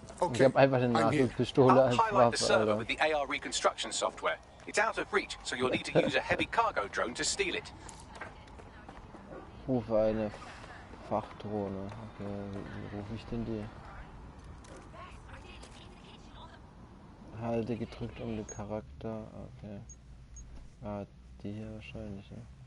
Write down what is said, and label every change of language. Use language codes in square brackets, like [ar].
[de] Ich hab einfach eine Nachschusspistole als Waffe, Alter. [en] With the AR reconstruction software. It's out of reach, so you'll need to use a heavy cargo drone to steal it. [de] Rufe eine Fachdrohne. Okay, wie rufe ich denn die? Halte gedrückt um den Charakter. Okay. Ah, die hier wahrscheinlich, ne?